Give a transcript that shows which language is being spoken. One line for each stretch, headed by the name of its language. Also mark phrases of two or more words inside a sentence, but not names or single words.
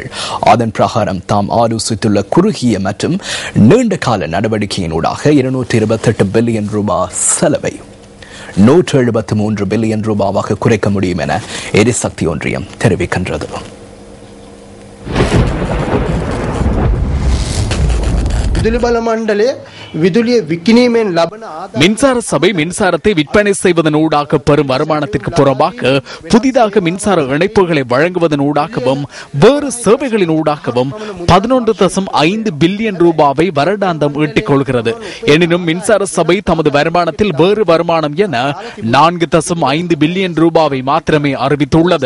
Tamil: அதன் பிரகாரம் தாம் ஆலோசித்துள்ள குறுகிய மற்றும் நீண்ட கால நடவடிக்கையினூடாக 228 பில்லியன் ரூபாய் செலவை 173 பில்லியன் ரூபாவாக குறைக்க முடியும் என எரிசக்தி ஒன்றியம் தெரிவிக்கின்றது.
Sinhala: විදුලි බල මණ්ඩලය විදුලිය විකිණීමෙන් ලබන
Tamil: மின்சார சபை மின்சாரத்தை விற்பனை செய்வதனூடாக பெறும் வருமானத்திற்கு புறம்பாக புதிதாக மின்சார இணைப்புகளை வழங்குவதனூடாகவும் வேறு சேவைகளின் ஊடாகவும் 11.5 பில்லியன் ரூபாவை வருடாந்தம் ஈட்டிக் கொள்கிறது. எனினும் மின்சார சபை தமது வருமானத்தில் வேறு வருமானம் என 4.5 பில்லியன் ரூபாவை மாத்திரமே அறிவித்துள்ளது.